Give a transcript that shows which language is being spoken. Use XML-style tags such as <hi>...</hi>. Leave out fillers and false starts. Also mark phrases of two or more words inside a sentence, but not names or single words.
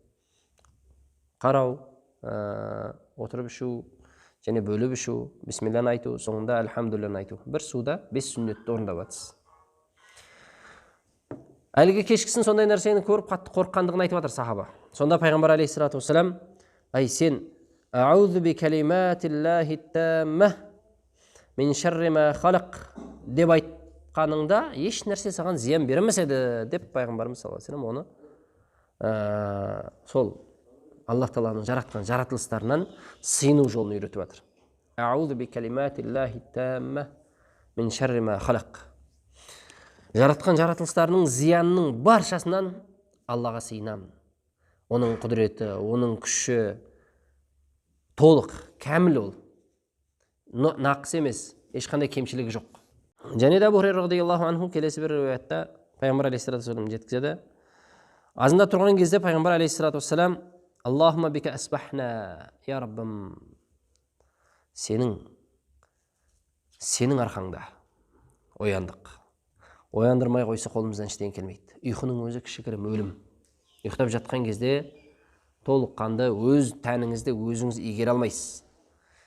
<kk>Қарау, отырып ішу, және бөліп ішу, бисмилланы айту, соңында әлхамдулилланы айту. Бір суда 5 сүннетті орындап жатсыз. Әлгі кешкісін сондай нәрсені көріп қатты қорыққандығын айтып жатыр сахаба. Сонда пайғамбар алейхиссалату вассалам, ай сен</kk> <ar>أعوذ بكلمات الله التامة من شر ما خلق</ar> <kk>деп айтқаныңда еш нәрсе саған зиян бермес еді деп пайғамбарымыз</kk> <ar>صلى الله عليه وسلم</ar> <kk>оны сол Аллах Тағаланың жаратқан жаратылыстарынан сыйыну жолын үйретіп жатыр.</kk> <ar>أعوذ بكلمات الله التامة من شر ما خلق.</ar> <kk>Жаратқан жаратылыстарының зиянының баршасынан Аллаға сыйынамын. Оның құдіреті, оның күші толық, кәміл ол. Нақыс емес, ешқандай кемшілігі жоқ. Және де Абу Хурайра радиаллаху анху келесі бір риуаятта пайғамбар алейхиссалату вассалам жеткізеді. Азында тұрған кезде пайғамбар алейхиссалату вассалам</kk> <ar>اللهم بك أصبحنا,</ar> <kk>я Раббым, сенің арқаңда ояндық. Ояндырмай қойса қолымыздан ештеңе келмейді. Ұйқының өзі кішігірім өлім. Ұйықтап жатқан кезде толыққанды өз тәніңізді өзіңіз игере алмайсыз.</kk>